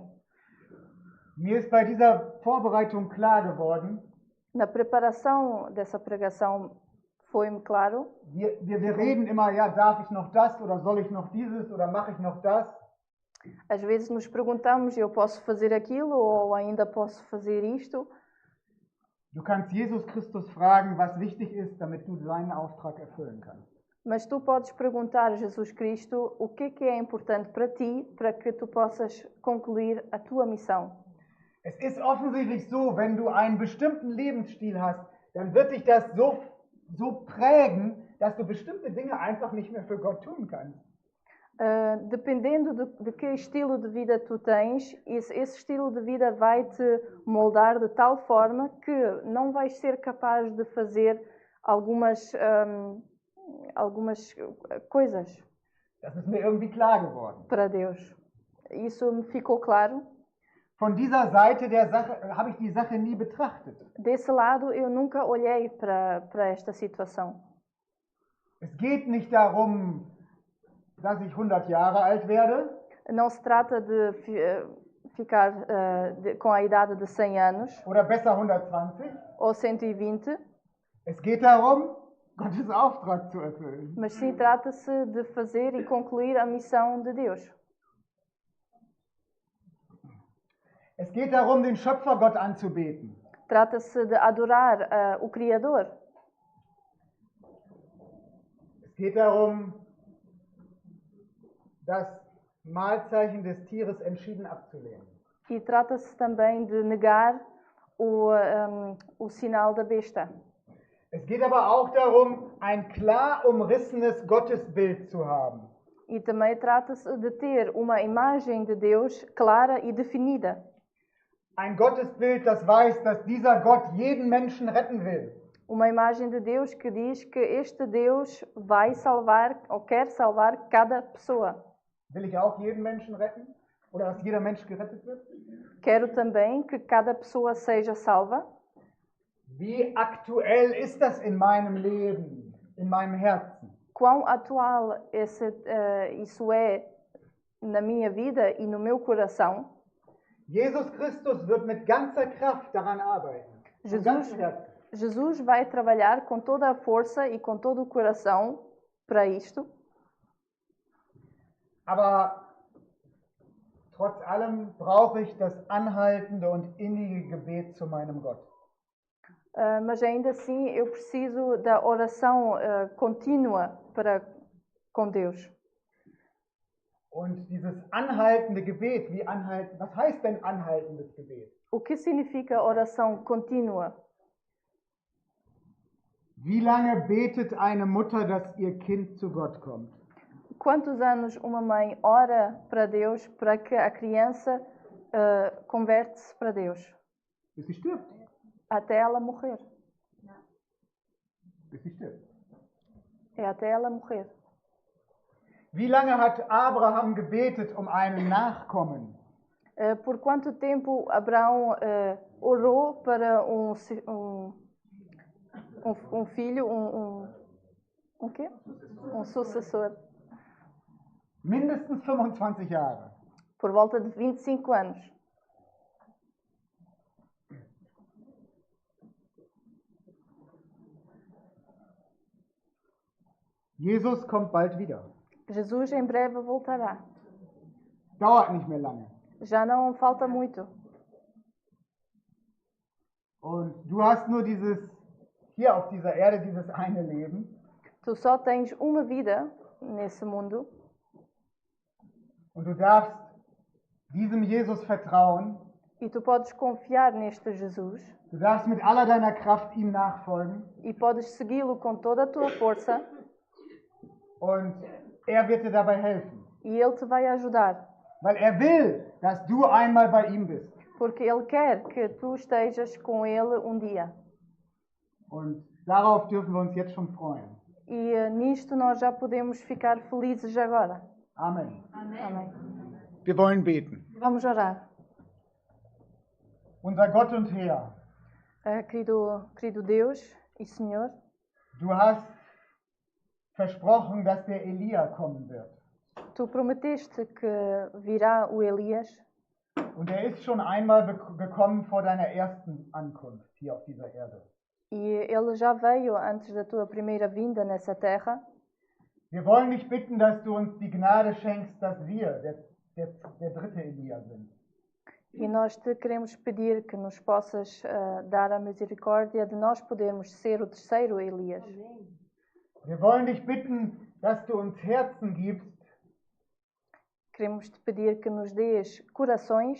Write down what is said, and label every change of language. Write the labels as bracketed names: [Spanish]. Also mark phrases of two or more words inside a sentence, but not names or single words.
[German] Mir ist bei dieser Vorbereitung klar geworden, [Portuguese] Na preparação dessa pregação foi-me claro. [German] wir reden immer, ja, darf ich noch das oder soll ich noch dieses oder mache ich noch das? [Portuguese] Às vezes nos perguntamos, eu posso fazer aquilo ou ainda posso fazer isto? [German] Du kannst Jesus Christus fragen, was wichtig ist, damit du seinen Auftrag erfüllen kannst. [Portuguese] Mas tu podes perguntar a Jesus Cristo o que é importante para ti, para que tu possas concluir a tua missão. [German] Es ist offensichtlich so, wenn du einen bestimmten Lebensstil hast, dann wird dich das so prägen, dass du bestimmte Dinge einfach nicht mehr für Gott tun kannst. [Portuguese] Dependendo de que estilo de vida tu tens, esse estilo de vida vai te moldar de tal forma que não vais ser capaz de fazer algumas coisas. [German] Das ist mir irgendwie klar geworden. [Portuguese] Para Deus. Isso me ficou claro. [German] Von dieser Seite der Sache habe ich die Sache nie betrachtet. [Portuguese] Desse lado eu nunca olhei para esta situação. [German] Es geht nicht darum, dass ich 100 Jahre alt werde. [Portuguese] Não se trata de ficar com a idade de 100 anos. [German] Oder besser 120. [Portuguese] Ou 120. [German] Es geht darum, Gottes Auftrag zu erfüllen. [Portuguese] Mas sim trata-se de fazer e concluir a missão de Deus. [German] Es geht darum, den Schöpfergott anzubeten. [Portuguese] Trata-se de adorar o Criador. [German] Es geht darum, das Mahlzeichen des Tieres entschieden abzulehnen. [Portuguese] E trata-se também de negar o sinal da besta. [German] Es geht aber auch darum, ein klar umrissenes Gottesbild zu haben. [Portuguese] E também trata-se de ter uma imagem de Deus clara e definida. [German] Ein Gottesbild, das weiß, dass dieser Gott jeden Menschen retten will. [Portuguese] Uma imagem de Deus que diz que este Deus vai salvar ou quer salvar cada pessoa. [German] Will ich auch jeden Menschen retten? Oder dass jeder Mensch gerettet wird? [Portuguese] Quero também que cada pessoa seja salva. [German] Wie aktuell ist das in meinem Leben, in meinem Herzen? [Portuguese] Quão atual isso é na minha vida e no meu coração. [German] Jesus Christus wird mit ganzer Kraft daran arbeiten. Von ganzem Herzen. [Portuguese] Jesus vai trabalhar com toda a força e com todo o coração para isto. [German] Aber trotz allem brauche ich das anhaltende und innige Gebet zu meinem Gott. [Portuguese] Mas ainda assim eu preciso da oração contínua com Deus. [German] Und dieses anhaltende Gebet, was heißt denn anhaltendes Gebet? [Portuguese] O que significa oração contínua? [German] Wie lange betet eine Mutter, dass ihr Kind zu Gott kommt? [Portuguese] Quantos anos uma mãe ora para Deus para que a criança converte-se para Deus? [German] Bis sie stirbt. [Portuguese] Até ela morrer. [German] Bis sie stirbt. [Portuguese] É até ela morrer. [German] Wie lange hat Abraham gebetet um einen Nachkommen? [Portuguese] Por quanto tempo Abraão orou para um filho, um quê? Um sucessor? [German] Mindestens 25 Jahre. [Portuguese] Por volta de 25 anos. [German] Jesus kommt bald wieder. [Portuguese] Jesus em breve voltará. [German] Dauert nicht mehr lange. [Portuguese] Já não falta muito. [German] Und du hast nur hier auf dieser Erde dieses eine Leben. [Portuguese] Tu só tens uma vida nesse mundo. [German] Und du darfst diesem Jesus vertrauen. [Portuguese] E tu podes confiar neste Jesus. [German] Du darfst mit aller deiner Kraft ihm nachfolgen. [Portuguese] E podes segui-lo com toda a tua força. [German] Und er wird dir dabei helfen. [Portuguese] E ele te vai ajudar. [German] Weil er will, dass du einmal bei ihm bist. [Portuguese] Porque ele quer que tu estejas com ele um dia. [German] Und darauf dürfen wir uns jetzt schon freuen. [Portuguese] E nisto nós já podemos ficar felizes agora. [German] Amen. [Portuguese] Amém. [German] Wir wollen beten. [Portuguese] Vamos orar. [German] Unser Gott und Herr, [Portuguese] Querido Deus e Senhor, [German] du hast versprochen, dass der Elia kommen wird. [Portuguese] tu prometeste que virá o Elias. [German] Und er ist schon einmal gekommen vor deiner ersten Ankunft hier auf dieser Erde. [Portuguese] E ele já veio antes da tua primeira vinda nessa terra. [German] Wir wollen dich bitten, dass du uns die Gnade schenkst, dass wir der dritte Elia sind. [Portuguese] E nós te queremos pedir que nos possas dar a misericórdia de nós podermos ser o terceiro Elias. [German] Wir wollen dich bitten, dass du uns Herzen gibst, [Portuguese] Queremos te pedir que nos dês corações